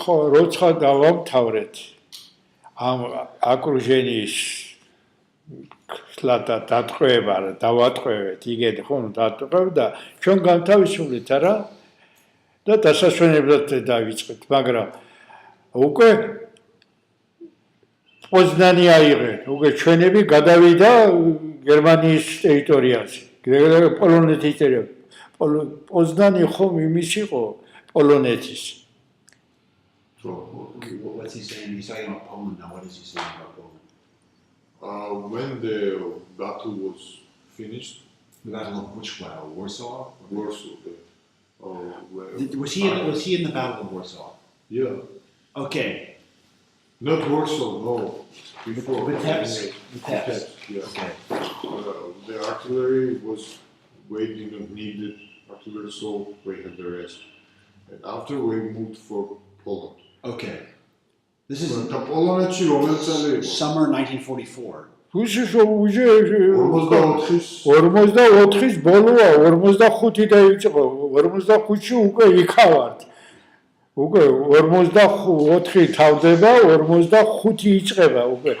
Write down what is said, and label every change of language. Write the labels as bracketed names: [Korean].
[Georgian] ხო, როცა დავამთავრეთ ამ აკრუჟენიის ხლატა დატყვევა, დავატყვევეთ, იგივე ხო, დატყვევ და ჩვენ განთავისუფლეთ არა და დასასვენებლად დავიწყეთ, მაგრამ უკვე პოზნანი აიღეთ, უკვე ჩვენები გადავიდა გერმანიის ტერიტორიაზე, პოლონეთის ტერიტორიაზე. პოზნანი ხომ იმის იყო პოლონეთის. [English] What's he saying? He's talking about Poland now. What is he saying about Poland? When the battle was finished, The battle of which battle? Warsaw? Warsaw. Was he in the battle of Warsaw? Yeah, Okay. not Warsaw, no. Before. Vitebsk. Vitebsk, yeah. Okay. The artillery was waiting and needed artillery, so we had the rest. And after we moved for Poland. Okay. This is [Georgian] და პოლონეთში რომელი წელი იყო? [English] summer 1944. უშიშო უშე [Georgian] 44-ის 44-ის ბოლოა 45 დაიწყო 45-ში უკვე იქავართ უკვე 44 თავდება 45 იწყება უკვე